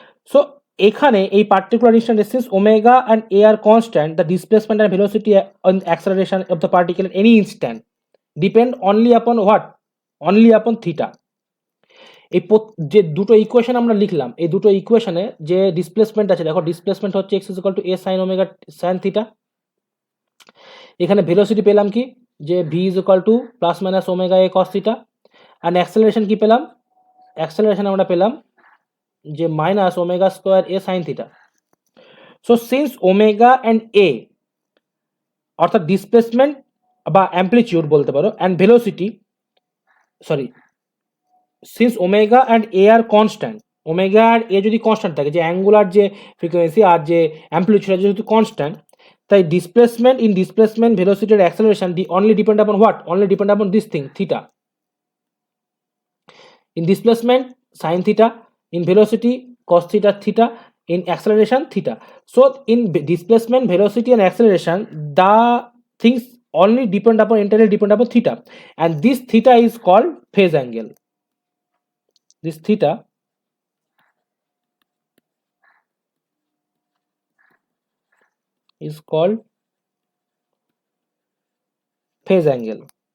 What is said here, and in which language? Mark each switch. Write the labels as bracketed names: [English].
[English] so [Bangla] এখানে এই [English] Particular instant since omega and a are constant, the displacement and velocity and acceleration of the particle at any instant depend only upon what? Only upon theta. [Bangla] এই যে দুটো equation আমরা লিখলাম, এই দুটো ইকুয়েশনে যে ডিসপ্লেসমেন্ট আছে, দেখো ডিসপ্লেসমেন্ট হচ্ছে x is equal to a sin omega sin theta. এখানে ভেলোসিটি পেলাম কি, যে v is equal to plus minus omega a cos theta. And acceleration কি পেলাম, অ্যাক্সেলারেশন আমরা পেলাম যে minus omega square a sin theta. So since omega and a অর্থাৎ ডিসপ্লেসমেন্ট বা অ্যাম্পলিটিউড বলতে পারো, and velocity sorry [English] since omega and a are constant, [Bangla] omega আর এ যদি কনস্ট্যান্ট থাকে, যে অ্যাঙ্গুলার যে ফ্রিকোয়েন্সি আর যে অ্যাম্পলিটিউড যেহেতু কনস্ট্যান্ট, তাই ডিসপ্লেসমেন্ট ভেলোসিটি আর অ্যাক্সেলারেশন [English] Only depend upon what, only depend upon this thing theta. In displacement sine theta, in velocity cos theta theta, in acceleration theta. So in displacement, velocity and acceleration, the things only depend upon, entirely depend upon theta, and this theta is called phase angle. This theta is called phase angle.